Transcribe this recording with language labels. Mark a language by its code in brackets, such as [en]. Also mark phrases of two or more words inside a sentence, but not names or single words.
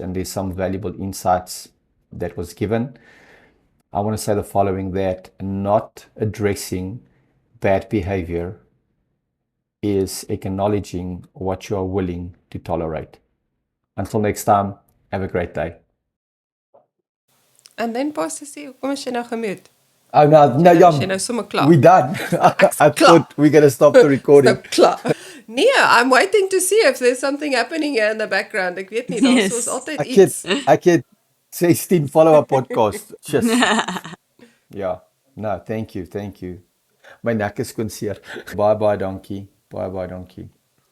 [en] And there's some valuable insights that was given. I want to say the following, that not addressing bad behavior is acknowledging what you are willing to tolerate. Until next time, have a great day. And then [af] Pastor C, kom as jy nou gemute? [en] Oh no, [af] As jy nou sommer klaar. [en] we're done. I thought we're going to stop the recording. [af] So klaar. Nee, [en] I'm waiting to see if there's something happening here in the background. [af] Ek weet nie, daar [en] Yes. [af] is altyd Ek iets. [en] het 16 follow-up podcasts. Just. Ja. No, thank you. [af] My nek is skoon seer. Baie dankie. Baie dankie.